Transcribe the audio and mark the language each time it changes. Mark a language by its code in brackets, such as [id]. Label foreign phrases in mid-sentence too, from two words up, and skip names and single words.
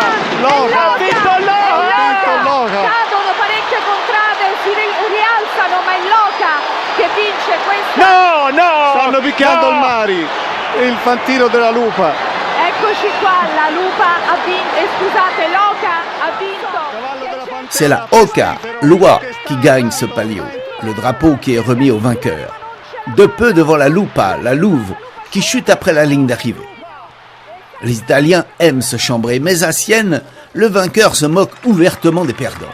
[it] Ha vinto Loca! Cadono parecchie contrade, si rialzano, ma è Loca che vince questa. No! Stanno picchiando il Mari, il fantino della Lupa. Eccoci qua, la Lupa ha vinto, scusate, Loca ha vinto. [fr] C'est la Oca, Loi, qui gagne ce palio, le drapeau qui est remis au vainqueur. De peu devant la Lupa, la Louve, qui chute après la ligne d'arrivée. Les Italiens aiment se chambrer, mais à Sienne, le vainqueur se moque ouvertement des perdants.